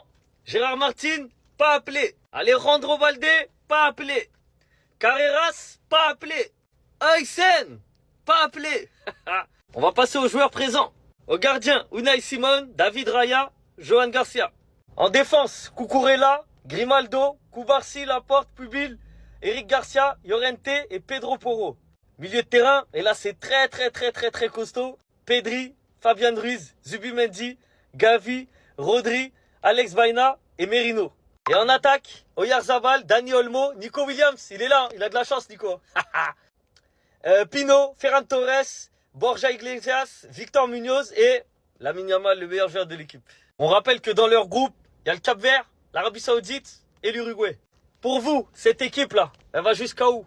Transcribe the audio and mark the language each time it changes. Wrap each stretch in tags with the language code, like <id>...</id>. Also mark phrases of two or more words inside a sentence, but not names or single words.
<fr>Gérard Martin, pas appelé. Alejandro Balde, pas appelé. Carreras, pas appelé. Aysen, pas appelé. On va passer aux joueurs présents. Au gardien, Unai Simon, David Raya, Johan Garcia. En défense, Cucurella, Grimaldo, Cubarsí, Laporte, Pubil, Eric Garcia, Llorente et Pedro Porro. Milieu de terrain, et là c'est très costaud. Pedri, Fabian Ruiz, Zubimendi, Gavi, Rodri, Alex Baena et Merino. Et en attaque, Oyarzabal, Dani Olmo, Nico Williams, il est là, il a de la chance Nico. Pino, Ferran Torres, Borja Iglesias, Victor Munoz et Lamine Yamal, le meilleur joueur de l'équipe. On rappelle que dans leur groupe, il y a le Cap-Vert, l'Arabie Saoudite et l'Uruguay. Pour vous, cette équipe-là, elle va jusqu'à où?</fr>